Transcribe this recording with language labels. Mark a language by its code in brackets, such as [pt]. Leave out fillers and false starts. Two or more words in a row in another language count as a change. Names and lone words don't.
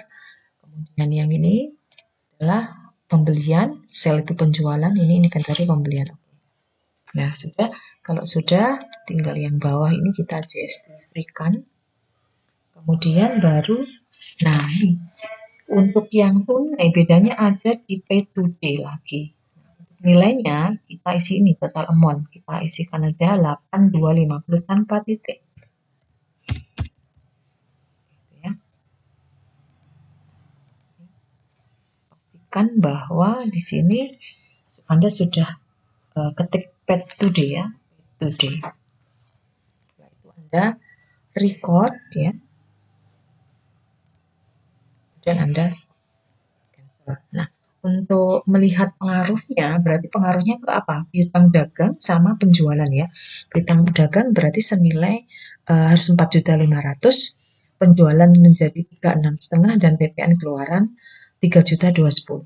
[id] Kemudian yang ini adalah pembelian, sel itu penjualan, ini inventory pembelian. Nah, sudah. Kalau sudah, tinggal yang bawah ini kita JST free-kan. Kemudian baru, nah ini untuk yang tunai bedanya ada di [en] pay to day [id] lagi. Nilainya kita isi ini [en] total amount, [id] kita isikan aja 8250 tanpa titik. Ya. Pastikan bahwa di sini Anda sudah ketik [en] pay to day [id] ya, [en] pay to day. [id] Setelah itu Anda record ya. Dan Anda cancel. Nah, untuk melihat pengaruhnya, berarti pengaruhnya ke apa? Piutang dagang sama penjualan ya. Piutang dagang berarti senilai harus 4.500.000, penjualan menjadi 36,5 dan PPN keluaran 3.210.000.